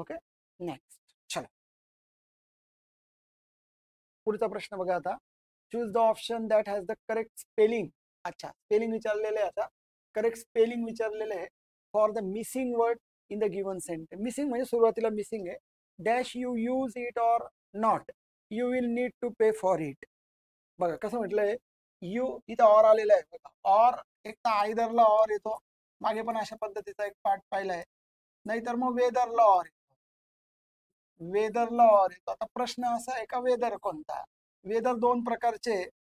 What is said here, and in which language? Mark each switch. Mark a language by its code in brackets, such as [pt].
[mr] Okay, next. चला पुढचा प्रश्न बघा आता. [en] Choose the option that has the correct spelling. [mr] अच्छा, स्पेलिंग विचारलेलं आहे. आता करेक्ट स्पेलिंग विचारलेलं आहे [en] For the missing word in the given sentence. [mr] Missing म्हणजे सुरुवातीला मिसिंग आहे [en] Dash you use it or not, you will need to pay for it. [mr] बघा कसं म्हटलंय, यू इथं ऑर आलेला आहे बघा. ऑर एक तर आयदरला ऑर येतो, मागे पण अशा पद्धतीचा एक पार्ट पाहिलाय. नाहीतर मग वेदरला ऑर येतो, वेदरला ऑर येतो. आता प्रश्न असा आहे का वेदर कोणता? वेदर दोन प्रकारचे.